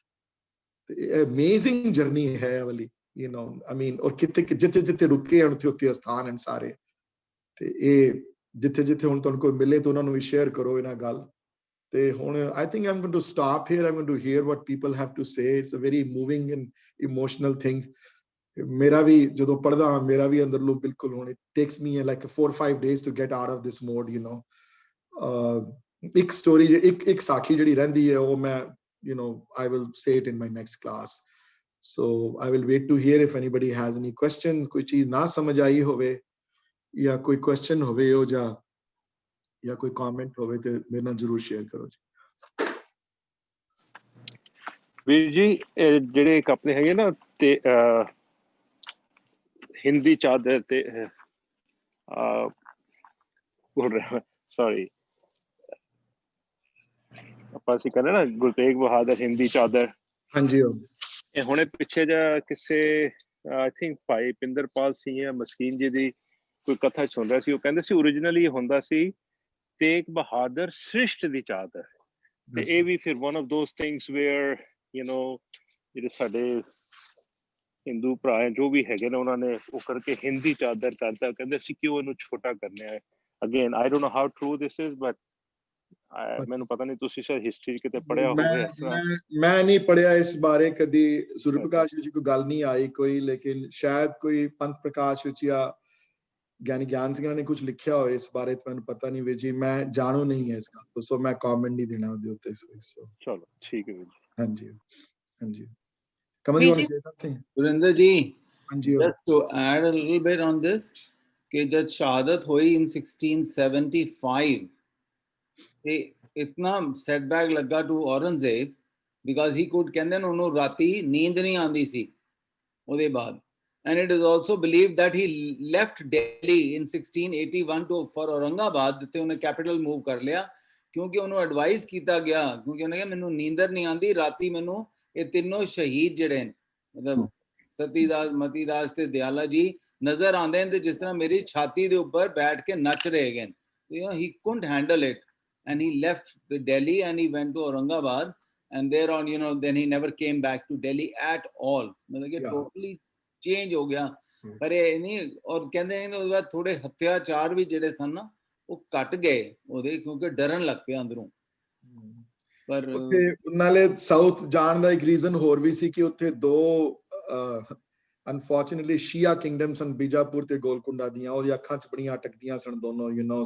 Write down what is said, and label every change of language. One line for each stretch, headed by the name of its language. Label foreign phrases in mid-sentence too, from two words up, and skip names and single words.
Punjabi: ਤੇ
English: amazing journey
Punjabi: ਹੈ ਇਹ ਵਾਲੀ,
English: you know, I mean,
Punjabi: ਔਰ ਕਿੱਥੇ ਜਿੱਥੇ ਰੁਕੇ ਹਨ ਉੱਥੇ ਸਥਾਨ ਹਨ ਸਾਰੇ। ਤੇ ਇਹ ਜਿੱਥੇ ਹੁਣ ਤੁਹਾਨੂੰ ਕੋਈ ਮਿਲੇ ਤਾਂ ਉਹਨਾਂ ਨੂੰ ਵੀ ਸ਼ੇਅਰ ਕਰੋ ਇਹਨਾਂ ਗੱਲ। ਤੇ ਹੁਣ
English: I think I'm going to stop here. I'm going to hear what people have to say. It's a very moving and emotional thing.
Punjabi: ਮੇਰਾ ਵੀ ਜਦੋਂ ਪੜ੍ਹਦਾ ਹਾਂ, ਮੇਰਾ ਵੀ ਅੰਦਰੋਂ ਬਿਲਕੁਲ ਹੁਣ
English: it takes me like 4 or 5 days to get out of this mode, you know.
Punjabi: ਇੱਕ ਸਟੋਰੀ, ਇੱਕ ਸਾਖੀ ਜਿਹੜੀ ਰਹਿੰਦੀ ਹੈ, ਉਹ ਮੈਂ,
English: you know, I will say it in my next class. So I will wait to hear if anybody has any questions.
Punjabi: ਕੋਈ ਚੀਜ਼ ਨਾ ਸਮਝ ਆਈ ਹੋਵੇ ਜਾਂ ਕੋਈ ਕੁਐਸਚਨ ਹੋਵੇ ਉਹ ਜਾਂ ਕੋਈ ਕਮੈਂਟ ਹੋਵੇ ਤੇ ਮੇਰੇ ਨਾਲ ਜ਼ਰੂਰ ਸ਼ੇਅਰ ਕਰੋ ਜੀ। ਵੀਰ ਜੀ, ਜਿਹੜੇ ਇੱਕ ਆਪਣੇ ਹੈਗੇ ਨਾ ਤੇ ਹਿੰਦੀ ਚਾਦਰ ਤੇ ਸੌਰੀ ਆਪਾਂ ਅਸੀਂ ਕਹਿੰਦੇ ਨਾ ਗੁਰੂ ਤੇਗ ਬਹਾਦਰ ਹਿੰਦੀ ਚਾਦਰ। ਹਾਂਜੀ, ਇਹ ਹੁਣੇ ਪਿੱਛੇ ਜਿਹਾ ਕਿਸੇ
English: I think
Punjabi: ਭਾਈ ਪਿੰਦਰਪਾਲ ਸਿੰਘ ਜਾਂ ਮਸਕੀਨ ਜੀ ਦੀ ਕੋਈ ਕਥਾ ਸੁਣ ਰਿਹਾ ਸੀ। ਉਹ ਕਹਿੰਦੇ ਸੀ ਓਰੀਜਨਲੀ ਹੁੰਦਾ ਸੀ ਤੇਗ ਬਹਾਦਰ ਸ੍ਰਿਸ਼ਟ ਦੀ ਚਾਦਰ, ਤੇ ਇਹ ਵੀ ਫਿਰ
English: one of those things where, you know,
Punjabi: ਜਿਹੜੇ ਸਾਡੇ ਹਿੰਦੂ ਭਰਾ ਹੈ ਜੋ ਵੀ ਹੈਗੇ ਨੇ, ਉਹਨਾਂ ਨੇ ਉਹ ਕਰਕੇ ਹਿੰਦੀ ਚਾਦਰ ਕਰਤਾ। ਕਹਿੰਦੇ ਸੀ ਕਿਉਂ ਇਹਨੂੰ ਛੋਟਾ ਕਰਨਾ ਹੈ। ਅਗੇਨ
English: I don't know how true this is, but
Punjabi: ਮੈਨੂੰ ਪਤਾ ਨਹੀਂ, ਤੁਸੀਂ ਸ਼ਾਇਦ ਹਿਸਟਰੀ ਕਿਤੇ ਪੜ੍ਹਿਆ ਹੋਵੇ ਇਸ ਤਰ੍ਹਾਂ। ਮੈਂ ਨਹੀਂ ਪੜ੍ਹਿਆ ਇਸ ਬਾਰੇ ਕਦੀ, ਸੂਰਜ ਪ੍ਰਕਾਸ਼ ਵਿੱਚ ਕੋਈ ਗੱਲ ਨਹੀਂ ਆਈ ਕੋਈ, ਲੇਕਿਨ ਸ਼ਾਇਦ ਕੋਈ ਪੰਥ ਪ੍ਰਕਾਸ਼ ਵਿੱਚ ਜਾਂ ਗਿਆਨੀ ਗਿਆਨ ਸਿੰਘਾਂ ਨੇ ਕੁਝ ਲਿਖਿਆ ਹੋਇਆ ਇਸ ਬਾਰੇ, ਮੈਨੂੰ ਪਤਾ ਨਹੀਂ ਵੀਰ ਜੀ, ਮੈਂ ਜਾਣੂ ਨਹੀਂ ਹੈ ਇਸ ਗੱਲ ਤੋਂ, ਸੋ ਮੈਂ ਕਮੈਂਟ ਨਹੀਂ ਦੇਣਾ ਉਹਦੇ ਉੱਤੇ। ਚਲੋ ਠੀਕ ਹੈ ਵੀਰ ਜੀ। ਹਾਂਜੀ Kamal,
English: you want to say something? Surinder ji,
Punjabi: ਹਾਂਜੀ,
English: just to add a little bit on this,
Hindi: कि जब शहादत हुई
English: in 1675,
Punjabi: ਤੇ ਇਤਨਾ
English: setback ਲੱਗਾ to Aurangzeb because he could,
Punjabi: ਕਹਿੰਦੇ ਨੇ ਉਹਨੂੰ ਰਾਤੀ ਨੀਂਦ ਨਹੀਂ ਆਉਂਦੀ ਸੀ ਉਹਦੇ ਬਾਅਦ।
English: And it is also believed that he left Delhi in 1681 for Aurangabad,
Punjabi: ਜਿੱਥੇ ਉਹਨੇ
English: capital move
Punjabi: ਕਰ ਲਿਆ, ਕਿਉਂਕਿ ਉਹਨੂੰ ਐਡਵਾਈਸ ਕੀਤਾ ਗਿਆ, ਕਿਉਂਕਿ ਉਹਨੇ ਕਿਹਾ ਮੈਨੂੰ ਨੀਂਦਰ ਨਹੀਂ ਆਉਂਦੀ ਰਾਤੀ, ਮੈਨੂੰ ਇਹ ਤਿੰਨੋਂ ਸ਼ਹੀਦ ਜਿਹੜੇ ਨੇ, ਮਤਲਬ ਸਤੀਦਾਸ, ਮਤੀਦਾਸ ਤੇ ਦਿਆਲਾ ਜੀ ਨਜ਼ਰ ਆਉਂਦੇ ਨੇ, ਤੇ ਜਿਸ ਤਰ੍ਹਾਂ ਮੇਰੀ ਛਾਤੀ ਦੇ ਉੱਪਰ ਬੈਠ ਕੇ ਨੱਚ ਰਹੇ ਗਏ।
English: You know, he couldn't handle it and he left Delhi and he went to Aurangabad, and there on, you know, then he never came back to Delhi at all.
Hindi: मतलब कि
English: totally change
Punjabi: ਹੋ ਗਿਆ। ਪਰ ਇਹ ਨਹੀਂ, ਔਰ ਕਹਿੰਦੇ ਨੇ ਉਹਦੇ ਬਾਅਦ ਥੋੜੇ ਹੱਤਿਆਚਾਰ ਵੀ ਜਿਹੜੇ ਸਨ ਨਾ ਉਹ ਘਟ ਗਏ ਉਹਦੇ, ਕਿਉਂਕਿ ਡਰਨ ਲੱਗ ਪਿਆ ਅੰਦਰੋਂ। ਪਰ ਉੱਥੇ ਨਾਲੇ ਸਾਊਥ ਜਾਣ ਦਾ ਇੱਕ ਰੀਜ਼ਨ ਹੋਰ ਵੀ ਸੀ ਕਿ ਉੱਥੇ ਦੋ ਅਨਫੋਰਚੂਨੇਟਲੀ ਸ਼ੀਆ ਕਿੰਗਡਮ ਸਨ, ਬੀਜਾਪੁਰ ਤੇ ਗੋਲਕੁੰਡਾ ਦੀਆਂ, ਉਹਦੀ ਅੱਖਾਂ 'ਚ ਬੜੀਆਂ ਅਟਕਦੀਆਂ ਸਨ ਦੋਨੋਂ,
English: you know.